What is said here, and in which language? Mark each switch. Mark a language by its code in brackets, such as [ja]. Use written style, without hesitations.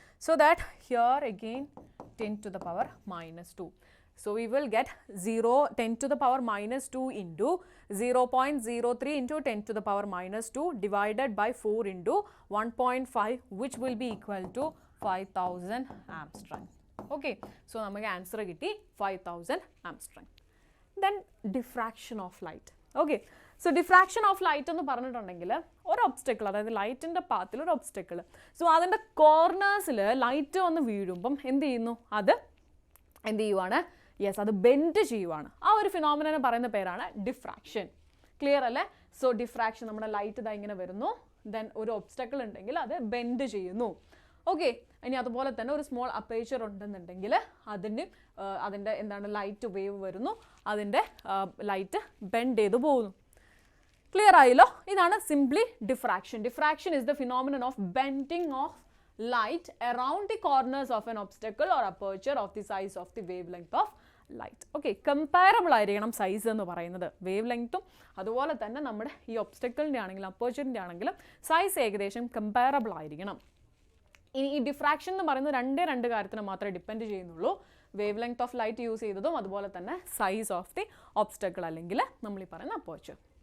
[en] So that here again 10 to the power minus 2. So we will get 10 to the power minus 2 into 0.03 into 10 to the power minus 2 divided by 4 into 1.5 which will be equal to 5000 Armstrong. [ml] Okay, so നമുക്ക് answer കിട്ടി 5000 Armstrong. [en] Then diffraction of light. [ml] Okay, so diffraction of light എന്ന് പറഞ്ഞിട്ടുണ്ടെങ്കിൽ ഒരു obstacle, അതായത് ലൈറ്റിൻ്റെ പാത്തിൽ ഒരു obstacle. So അതിൻ്റെ കോർണേഴ്സിൽ light വന്ന് വീഴുമ്പം എന്ത് ചെയ്യുന്നു? അത് എന്ത് ചെയ്യുവാണ്? യെസ്, അത് ബെൻഡ് ചെയ്യുവാണ്. ആ ഒരു ഫിനോമിനനെ പറയുന്ന പേരാണ് ഡിഫ്രാക്ഷൻ. ക്ലിയർ അല്ലേ? സോ ഡിഫ്രാക്ഷൻ, നമ്മുടെ ലൈറ്റ് ഇതാ ഇങ്ങനെ വരുന്നു, ദെൻ ഒരു ഒബ്സ്റ്റക്കിൾ ഉണ്ടെങ്കിൽ അത് ബെൻഡ് ചെയ്യുന്നു. ഓക്കെ, ഇനി അതുപോലെ തന്നെ ഒരു സ്മോൾ അപ്പേച്ചർ ഉണ്ടെന്നുണ്ടെങ്കിൽ അതിൻ്റെ എന്താണ് ലൈറ്റ് വേവ് വരുന്നു, അതിൻ്റെ ലൈറ്റ് ബെൻഡ് ചെയ്ത് പോകുന്നു. ക്ലിയർ ആയല്ലോ? ഇതാണ് simply diffraction. [en] Diffraction is the phenomenon of bending of light around the corners of an obstacle or aperture of the size of the wavelength of light. [ml] Okay, comparable ആയിരിക്കണം size എന്ന് പറയുന്നത്. Wave ലെങ്ത്തും അതുപോലെ തന്നെ നമ്മുടെ ഈ ഒബ്സ്റ്റക്കിളിൻ്റെ ആണെങ്കിലും അപ്പേച്ചറിൻ്റെ ആണെങ്കിലും സൈസ് ഏകദേശം കമ്പാരബിൾ ആയിരിക്കണം. ഇനി ഈ ഡിഫ്രാക്ഷൻ എന്ന് പറയുന്നത് രണ്ട് കാര്യത്തിന് മാത്രമേ ഡിപ്പെൻഡ് ചെയ്യുന്നുള്ളൂ. Wave length of light use ചെയ്തതും അതുപോലെ തന്നെ സൈസ് ഓഫ് ദി ഒബ്സ്റ്റക്കിൾ അല്ലെങ്കിൽ നമ്മൾ ഈ പറയുന്ന അപ്പേച്ചർ.